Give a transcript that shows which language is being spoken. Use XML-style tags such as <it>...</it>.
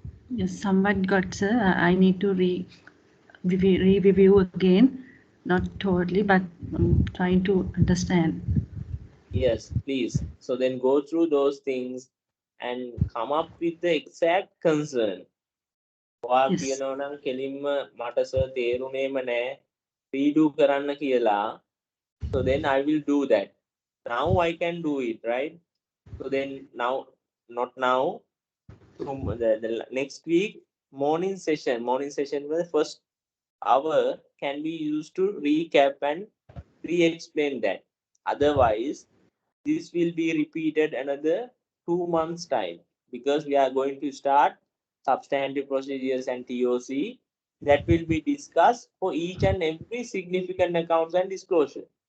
<en>Yes, somewhat got, sir. I need to review again. Not totally, but I'm trying to understand. Yes, please. So then go through those things and come up with the exact concern.</en> <si>ඔයා කියනවා නම් කෙලින්ම මට sir තේරුණේම නැහැ රීඩු කරන්න කියලා.</si> <en>So then I will do that. Now I can do it, right? So then now, not now, the next week morning session where the first hour can be used to recap and re-explain that. Otherwise, this will be repeated another 2 months time because we are going to start substantive procedures and TOC that will be discussed for each and every significant accounts and disclosure.</en>